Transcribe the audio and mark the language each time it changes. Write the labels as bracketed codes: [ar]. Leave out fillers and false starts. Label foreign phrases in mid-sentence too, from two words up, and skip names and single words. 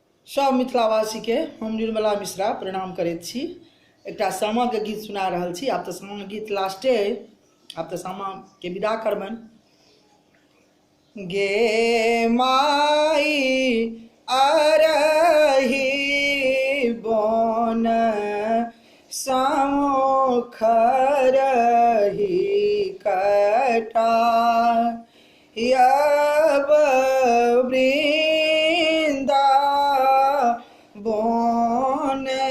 [mai] सब मिथिलावासी के हम निर्मला मिश्रा प्रणाम करैत छी। एकटा सामा के गीत सुना रहल छी। आब तऽ सामा गीत लास्टे अइ, आब तऽ सामा के विदा करबनि। गे माई अरही बन साओ खरही कटा अब वृंदा बन